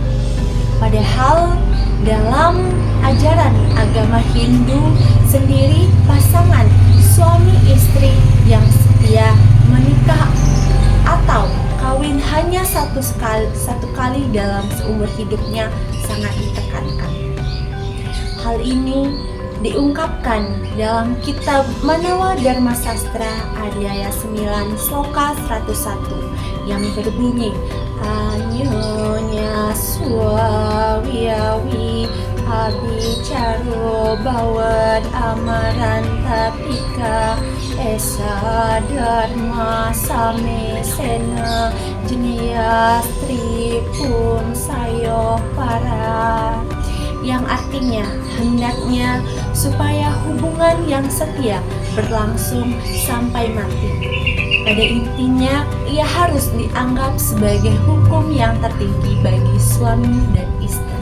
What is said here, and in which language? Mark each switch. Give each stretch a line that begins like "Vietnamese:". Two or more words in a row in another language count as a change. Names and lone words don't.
Indonesian: Padahal dalam ajaran agama Hindu sendiri, pasangan suami istri yang setia menikah atau kawin hanya satu kali dalam seumur hidupnya sangat ditekankan. Hal ini diungkapkan dalam kitab Manawa Dharma Sastra Adhyaya 9 Sloka 101 yang berbunyi,
Sanskrit: Anyonya swawiyawi abicaro bawad amarantapika esa dharma samesena jeniya stripum sayo para,
Indonesian: yang artinya hendaknya supaya hubungan yang setia berlangsung sampai mati. Pada intinya, ia harus dianggap sebagai hukum yang tertinggi bagi suami dan istri.